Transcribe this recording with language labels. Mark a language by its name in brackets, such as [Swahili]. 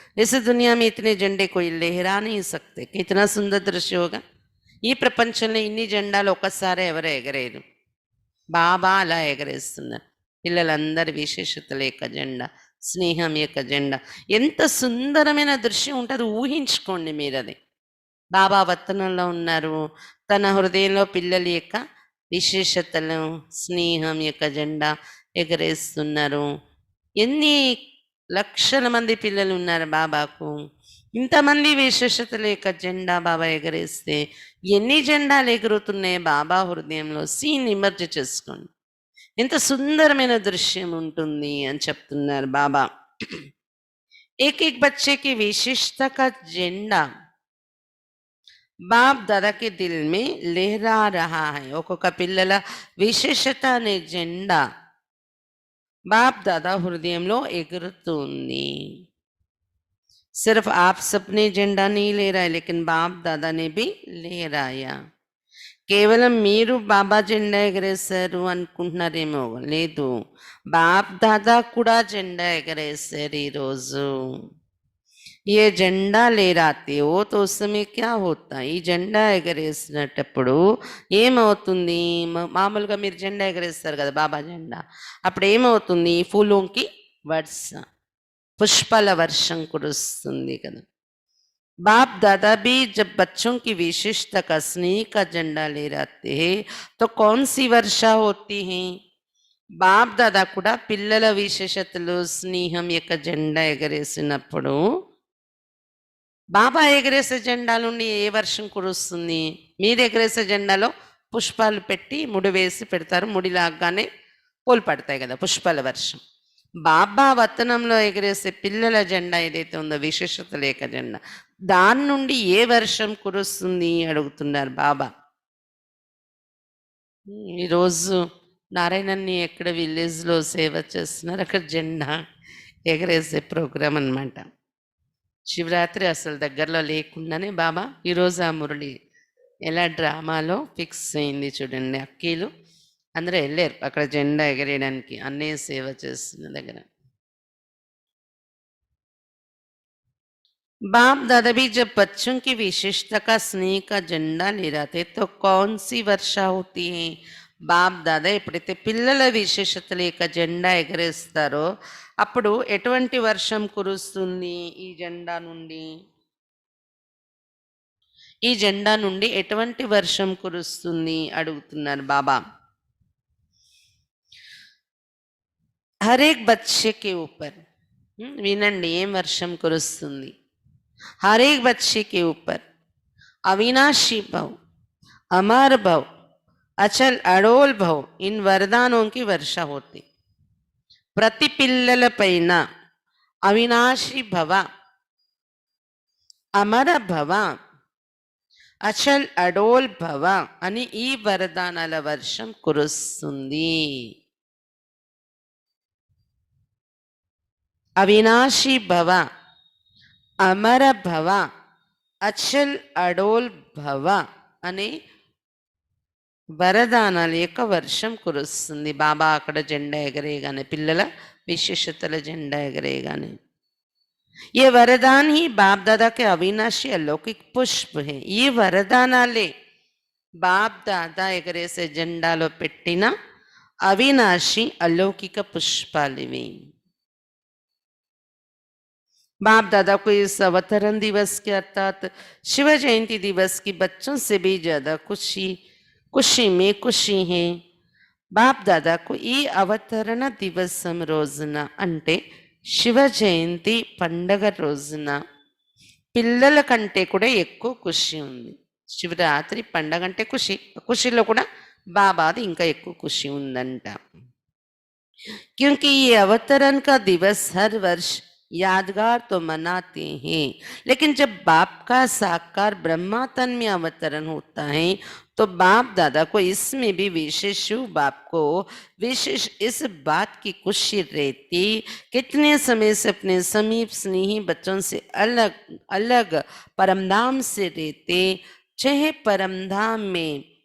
[Hindi] इस दुनिया में इतने झंडे कोई लहरा नहीं सकते. कितना सुंदर दृश्य होगा. [Telugu] ఈ ప్రపంచంలో ఇన్ని జెండాలు ఒక్కసారి ఎవరు ఎగరేరు, బాబా అలా ఎగరేస్తున్నారు. పిల్లలందరి విశేషతల యొక్క జెండా, స్నేహం యొక్క జెండా. ఎంత సుందరమైన దృశ్యం ఉంటుంది, ఊహించుకోండి మీరు అది. బాబా వతనంలో ఉన్నారు, తన హృదయంలో పిల్లల యొక్క విశేషతలు, స్నేహం యొక్క జెండా ఎగరేస్తున్నారు. ఎన్ని లక్షల మంది పిల్లలు ఉన్నారు బాబాకు, ఇంతమంది విశేషతల యొక్క జెండా బాబా ఎగరేస్తే ఎన్ని జెండాలు ఎగురుతున్నాయి బాబా హృదయంలో. సీన్ ఇమర్జ్ చేసుకోండి, ఎంత సుందరమైన దృశ్యం ఉంటుంది అని చెప్తున్నారు బాబా. [Hindi] एक एक बच्चे की विशेषता का झंडा బాప్ దాదాకి దిల్ మే లెహరా రహా హై. [Telugu] ఒక్కొక్క పిల్లల విశేషత అనే జెండా బాప్ దాదా హృదయంలో ఎగురుతుంది. [Hindi] सिर्फ आप सबने झंडा नहीं लहराया, लेकिन बाप दादा ने भी लहराया. [Telugu] కేవలం మీరు బాబా జెండా ఎగరేశారు అనుకుంటున్నారేమో, లేదు, బాప్ దాదా కూడా జెండా ఎగరేశారు ఈరోజు. [Hindi] ఏ జెండా లేరాతే ఓ తో సమయ క్యా హోతా, [Telugu] ఈ జెండా ఎగరేసినప్పుడు ఏమవుతుంది? మామూలుగా మీరు జెండా ఎగరేస్తారు కదా బాబా జెండా, అప్పుడు ఏమవుతుంది? [Hindi] ఫూలోంకి వర్ష, [Telugu] పుష్పాల వర్షం కురుస్తుంది కదా. [Hindi] बाप दादा भी जब बच्चों की विशेषता का स्नेह का झंडा ले रहते हैं तो कौन सी वर्षा होती है? [Telugu] బాప్ దాదా కూడా పిల్లల విశేషతలు, స్నేహం యొక్క జెండా ఎగరేసినప్పుడు బాబా ఎగరేసే జెండా నుండి ఏ వర్షం కురుస్తుంది? మీరు ఎగరేసే జెండాలో పుష్పాలు పెట్టి ముడి వేసి పెడతారు, ముడి లాగానే పూలు పడతాయి కదా, పుష్పాల వర్షం. బాబా వతనంలో ఎగరేసే పిల్లల జెండా ఏదైతే ఉందో విశేషత లేక జెండా, దాని నుండి ఏ వర్షం కురుస్తుంది అడుగుతున్నారు బాబా. ఈరోజు నారాయణన్ని ఎక్కడ విలేజ్లో సేవ చేస్తున్నారు, అక్కడ జెండా ఎగరేసే ప్రోగ్రాం అన్నమాట. శివరాత్రి అసలు దగ్గరలో లేకుండానే బాబా ఈరోజు ఆ మురళి ఎలా డ్రామాలో ఫిక్స్ అయింది చూడండి. అక్కీలు అందరూ వెళ్ళారు అక్కడ జెండా ఎగరేయడానికి, అన్నయ్య సేవ చేస్తున్న దగ్గర. [Hindi] बाप दादा भी जब बच्चों की विशेषता का स्नेह का झंडा ले जाते तो कौन सी वर्षा होती है? [Telugu] బాప్ దాదా ఎప్పుడైతే పిల్లల విశేషతల యొక్క జెండా ఎగరేస్తారో అప్పుడు ఎటువంటి వర్షం కురుస్తుంది? ఈ జెండా నుండి, ఈ జెండా నుండి ఎటువంటి వర్షం కురుస్తుంది అడుగుతున్నారు బాబా. [Hindi] हर एक बच्चे के ऊपर [Telugu] వినండి ఏం వర్షం కురుస్తుంది. [Hindi] हर एक बच्चे के ऊपर अविनाशी भव, अमर भव, अचल अडोल भव, इन वरदानों की वर्षा होती. [Telugu] ప్రతి పిల్లల పైన అవినాశి భవ, అమర భవ, అచల్ అడోల్ భవ అని ఈ వరదానాల వర్షం కురుస్తుంది. అవినాశి భవ, అమర భవ, అచల్ అడోల్ భవ అనే వరదానాల యొక్క వర్షం కురుస్తుంది. బాబా అక్కడ జెండా ఎగరేయగానే, పిల్లల విశేషతల జెండా ఎగరేయగానే. [Hindi] ये वरदान ही बाप दादा के अविनाशी अलौकिक पुष्प है. [Telugu] ఈ వరదానాలే బాప్ దాదా ఎగరేసే జెండాలో పెట్టిన అవినాశి అలౌకిక పుష్పాలివి. [Hindi] बाप दादा को इस अवतरण दिवस के अर्थात शिव जयंती दिवस की बच्चों से भी ज्यादा खुशी में खुशी है. [Telugu] బాప్ దాదాకు ఈ అవతరణ దివసం రోజున అంటే శివ జయంతి పండగ రోజున పిల్లల కంటే కూడా ఎక్కువ ఖుషి ఉంది. శివరాత్రి పండగ అంటే ఖుషిలో కూడా బాబాది ఇంకా ఎక్కువ ఖుషి ఉందంట. [Hindi] क्योंकि ये अवतरण का दिवस हर वर्ष यादगार तो मनाते हैं, लेकिन जब बाप का साकार ब्रह्मा तन में अवतरण होता है तो बाप दादा को इसमें भी विशेष बाप को विशेष इस बात की खुशी रहती कितने समय से अपने समीप स्नेही बच्चों से अलग अलग परमधाम से रहते, चाहे परमधाम में